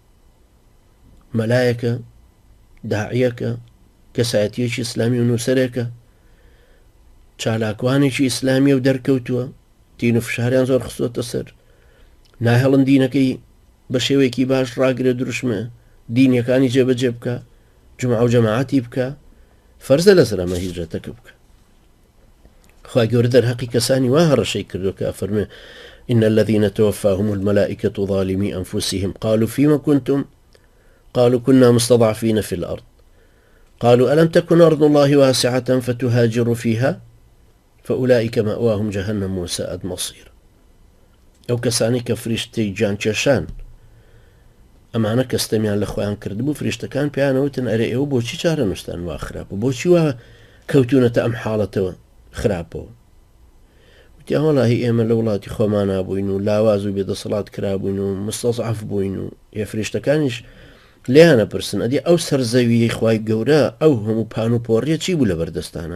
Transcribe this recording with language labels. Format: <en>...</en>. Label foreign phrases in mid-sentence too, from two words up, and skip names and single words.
<ckb>مەلایەکە، داعیەکە، کەسایەتیەکی ئیسلامی و نووسەرێکە، چالاکوانێکی ئیسلامی و دەرکەوتووە، دین و فشاریان زۆر خستۆتە سەر، ناهێڵن دینەکەی بە شێوەیەکی باش ڕاگرێ دروشمە، دینیەکانی جێبەجێ بکە، جمعە و جەماعەتی بکە، فەرزە لەسەر ئەمە هیجرەتەکە بکە. خوا گەورە دەرهەقی کەسانی وا هەڕەشەی کردووە کە ئەفەرمێ</ckb> <ar>إن الذين توفاهم الملائكة ظالمي أنفسهم قالوا فيما كنتم قالوا كنا مستضعفين في الأرض قالوا ألم تكن أرض الله واسعة فتهاجروا فيها فأولئك مأواهم جهنم وساءت مصير.</ar> <ckb>ئەو کەسانی کە فریشتەی جانکێشان ئەمانە کەستەمیان لە خۆیان کردبوو، فریشتەکان پێیانەوتن ئەرێ ئێوە بۆچی چارە نووسان وا خراپە، بۆچی وا کەوتونەتە ئەم حاڵەتەوە خراپەوە؟ وتی وەڵاهی ئێمە لە وڵاتی خۆمان نابووین و لاواز و بێدەسەڵات کرابووین و مستەضعف بووین و فریشتەکانیش لێیانە پرسن ئەدی ئەو سەرزەویی خوای گەورە ئەو هەموو پان و پۆڕیە چی بوو لە بەردەستانە؟</ckb>